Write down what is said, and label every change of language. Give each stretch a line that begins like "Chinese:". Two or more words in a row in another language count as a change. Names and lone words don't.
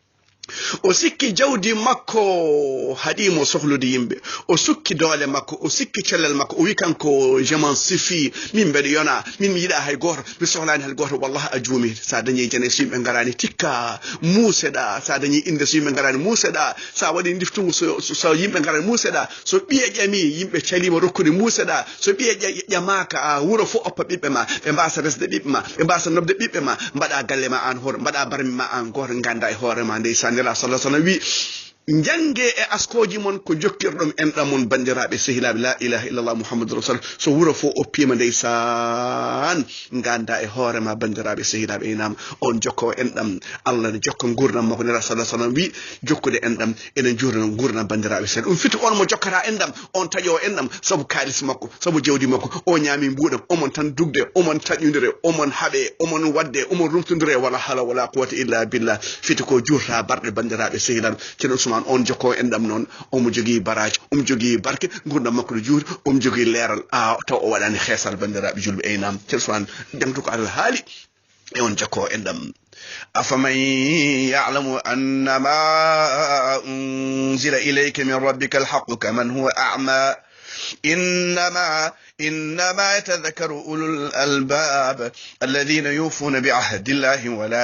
Fula: o sikki jawdi makko hadimo sohlude yimbe o sukki doole makko o sikki cellal makko o wi kanko jaman sifi min bedo yona min yida hay goto mi sohlani hay goto wallahi ajumi sa dañi jene simbe ngarani tikka museda sa dañi inde simbe ngarani museda sa wadi diftungu so yimbe ngarani museda so biye jami yimbe calima rokkude museda so biye jamaka wuro fo oppa bibbe ma be mbasa resde bibbe ma be mbasa nobde bibbe ma mbada galle ma an hor mbada barmi ma an goto ganda e hoore ma ndeysan Allah
Arabic: صلى الله عليه وسلم
Fula: jange e askoji mon ko jokkirdom endam mon bandirabe sehilabe
Arabic: لا إله إلا الله محمد رسول
Fula: so wuro fo o pima ndeysan ganda e hoore ma bandirabe sehilabe enam on jokko endam Allah ne jokko gurnam mako ne rasul
Arabic: صلى الله عليه وسلم
Fula: wi jokkude endam enen jurna gurnam bandirabe sen fiti on mo jokkata endam on tajo endam sabu kalis makko sabu jewdi makko o nyami mbuudam o mon tan dugde o mon taƴudire o mon habe o mon wadde o mon rumtundire
Arabic: ولا حول ولا قوة إلا بالله
Fula: fiti ko jurta barde bandirabe sehilabe ceno on joko endam non omo jogi baraj jogi barke gurdam makko juur jogi leral taw o wadani xessal bandirabe julbe enam celfan demtu ko al hali yon jokko endam
Arabic: أفمن يعلم أن ما أنزل إليك من ربك الحق كمن هو أعمى إنما يتذكر أولو الألباب الذين يوفون بعهد الله ولا